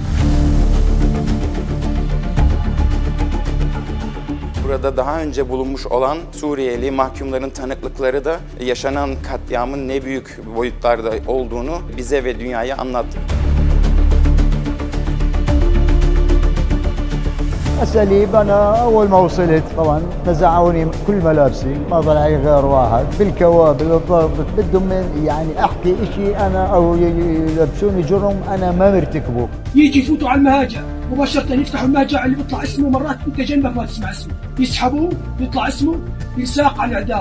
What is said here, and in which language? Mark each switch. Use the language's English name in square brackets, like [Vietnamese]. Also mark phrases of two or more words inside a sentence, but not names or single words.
[Turkish] Burada daha önce bulunmuş olan Suriyeli mahkumların tanıklıkları da yaşanan katliamın ne büyük boyutlarda olduğunu bize ve dünyaya anlattı. [Arabic] أساليب. أنا أول ما وصلت طبعا نزعوني كل ملابسي، ما ظل علي غير واحد بالكوابل بالضرب، بدهم يعني أحكي إشي أنا أو يلبسوني جرم أنا ما مرتكبه. يجي يفوتوا على المهاجع مباشرة، يفتحوا المهاجع اللي بيطلع اسمه، مرات أنت جنبك ما تسمع اسمه، يسحبوه يطلع اسمه ينساق على الإعدام.